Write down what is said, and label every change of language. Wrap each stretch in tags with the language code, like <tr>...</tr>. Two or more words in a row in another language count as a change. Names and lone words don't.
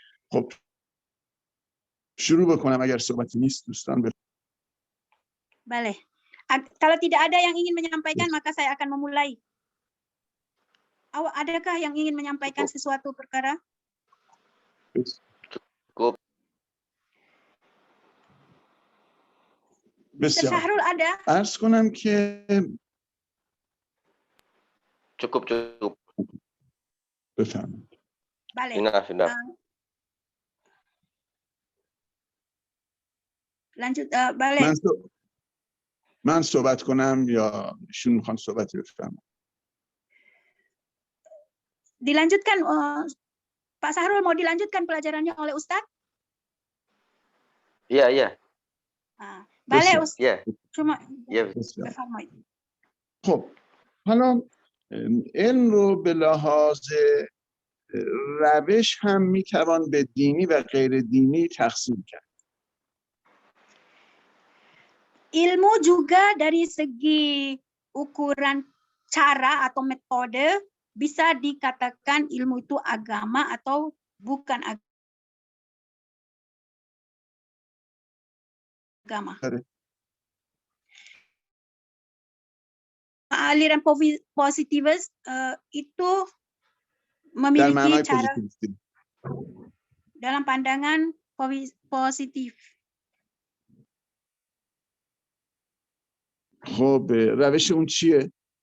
<fa>خب شروع بکنم اگر صحبتی نیست دوستان.</fa> <id>Boleh. Kalau tidak ada yang ingin menyampaikan, maka saya akan memulai. Adakah yang ingin menyampaikan sesuatu perkara? Cukup. Mr.</id> <fa>بسیار</fa> <id>Syahrul ada?</id> <fa>عرض کنم که</fa> <id>Cukup.</id> <fa>بفرمایید.</fa> <id>Boleh. Sudah. Lanjut, boleh.</id> <fa>من صحبت کنم یا ایشون میخوان صحبتی بفرمایید؟</fa> <id>Dilanjutkan, Pak Syahrul mau dilanjutkan pelajarannya oleh Ustadz? Iya. Boleh,</id> <fa>بسیار.</fa> <id>Ustadz. Iya. Cuma</id> <fa>بسیار. بفرمایید. خب حالا علم رو به لحاظ روش هم میتوان به دینی و غیر دینی تقسیم کرد.</fa> <id>Ilmu juga dari segi ukuran cara atau metode bisa dikatakan ilmu itu agama atau bukan agama. Aliran positivis itu</id> <fa>در</fa> <id>memiliki</id> <fa>معنای</fa> <id>cara</id> <fa>پوزیتیویستی.</fa> <id>dalam pandangan positif.</id> <fa>خب روش اون چیه؟</fa>